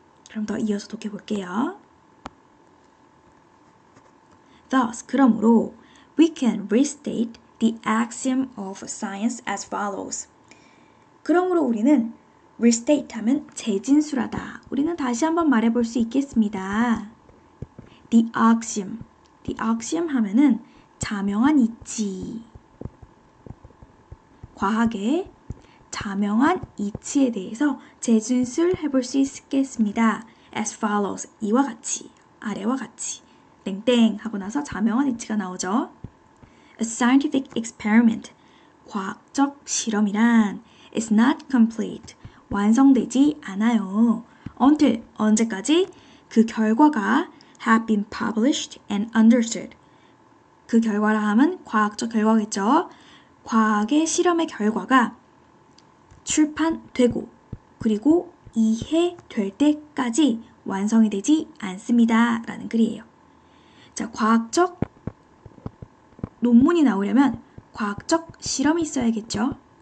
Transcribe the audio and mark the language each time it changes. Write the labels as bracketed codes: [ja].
[ko] 그럼 더 이어서 독해 볼게요. [en] Thus, [ko] 그러므로 [en] we can restate the axiom of science as follows. [ko] 그러므로 우리는 restate 하면 재진술하다. 우리는 다시 한번 말해볼 수 있겠습니다. The axiom 하면은 자명한 이치. 과학의 자명한 이치에 대해서 재진술 해볼 수 있겠습니다. [en] As follows. [ko] 이와 같이, 아래와 같이. 땡땡 하고 나서 자명한 이치가 나오죠. [en] A scientific experiment. [ko] 과학적 실험이란 [en] is not complete. [ko] 완성되지 않아요. Until 언제까지? 그 결과가 [en] have been published and understood. [ko] 그 결과라 하면 과학적 결과겠죠. 과학의 실험의 결과가 출판되고 그리고 이해될 때까지 완성이 되지 않습니다. 라는 글이에요. 자, 과학적 논문이 나오려면 과학적 실험이 있어야겠죠.